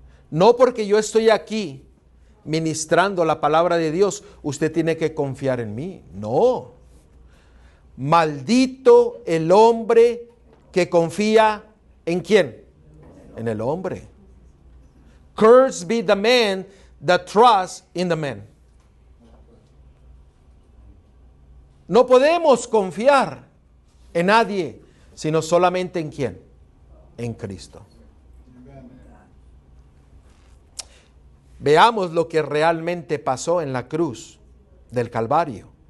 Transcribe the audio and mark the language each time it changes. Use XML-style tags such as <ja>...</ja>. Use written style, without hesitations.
<es>No porque yo estoy aquí ministrando la palabra de Dios, usted tiene que confiar en mí. No. Maldito el hombre que confía ¿en quién? En el hombre.</es> <en>Cursed be the man that trusts in the man.</en> <es>No podemos confiar en nadie, sino solamente en quién? En Cristo. Veamos lo que realmente pasó en la cruz del Calvario.</es>